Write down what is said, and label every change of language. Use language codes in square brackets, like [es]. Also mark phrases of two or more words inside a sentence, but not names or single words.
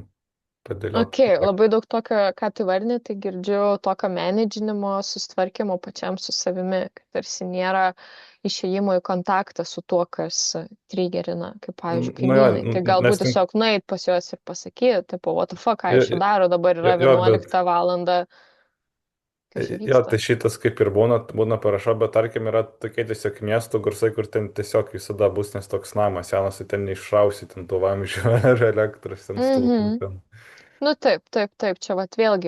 [lt] Ok, padėliot. labai daug tokio, ką tu vardini, tai girdžiu tokio menedžinimo, susitvarkymo pačiam su savimi, kad tarsi nėra išėjimo į kontaktą su tuo, kas trigerina, kaip, pavyzdžiui, Nu, jo, kaimynai. Tai nes galbūt ten, tiesiog nueit pas juos ir pasakyti, tipo, [en] what the fuck, [lt] ką jo, jūs čia daro, dabar yra jo, bet 11 valanda, kas čia Jo, vyksta. tai šitas kaip ir būna parašo, bet tarkim yra tokie tiesiog miestų garsai, kur ten tiesiog visada bus, nes toks namas senas, tai ten neišrausi ten tų vamzdžių ar elektros ten stulpų. Mhm. Ten. Nu taip, taip, taip, čia vat vėlgi